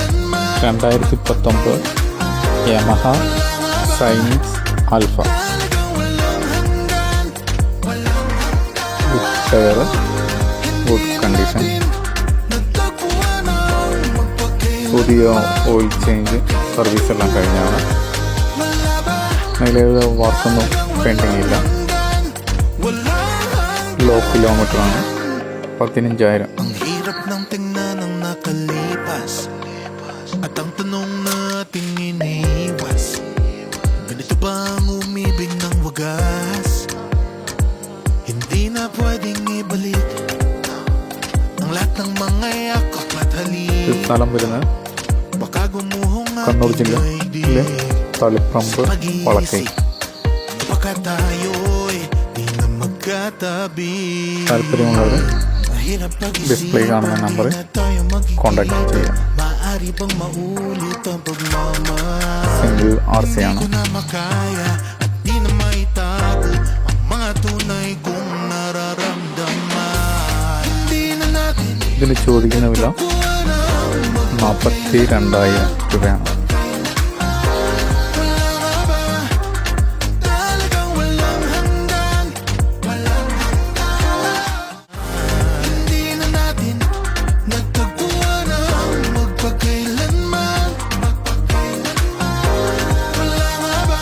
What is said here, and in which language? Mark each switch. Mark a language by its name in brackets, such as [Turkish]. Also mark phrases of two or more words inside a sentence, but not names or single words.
[Malayalam] 2019 യമഹ സൈനിക്സ് ആൽഫ ടയർ, [English] good condition, [Malayalam] പുതിയ [English] oil change service [Malayalam] എല്ലാം കഴിഞ്ഞാണ്. അതിലേത് വർക്കൊന്നും പെൻഡിങ് ഇല്ല. [English] low kilometer. [Malayalam] 15,000. [Filipino] Ang hirap ng tingnan ng nakalipas at ang tanong natin iniwas, ganito ba ang umibig ng wagas? Hindi na pwedeng ibalik ang lahat ng mga yakap at halik. [Malayalam] സ്ഥലം വരുന്നത് [Filipino] Baka gumuhong [Malayalam] കണ്ണൂർ [Filipino] ating [Malayalam] ജില്ലയിലെ തളിപ്പറമ്പ് വളക്കൈ. [Filipino] baka tayo'y di na magkatabi. [Malayalam] താല്പര്യമുള്ളവർ ഡിസ്പ്ലേ കാണുന്ന നമ്പറിൽ കോൺടാക്ട് ചെയ്യാം. [Filipino] Maaari bang maulit ang pagmamahal? [English] single RC [Malayalam] ആണ്. [Filipino] Di ko na makaya at di na maitago ang mga tunay kong nararamdaman. Hindi na natin [Malayalam] ഇതിന് ചോദിക്കുന്ന വില 42,000 രൂപയാണ്. [Filipino] talagang walang hanggan. Hindi na natin nagtagpuan ang magpagkailanman. Wala nga ba?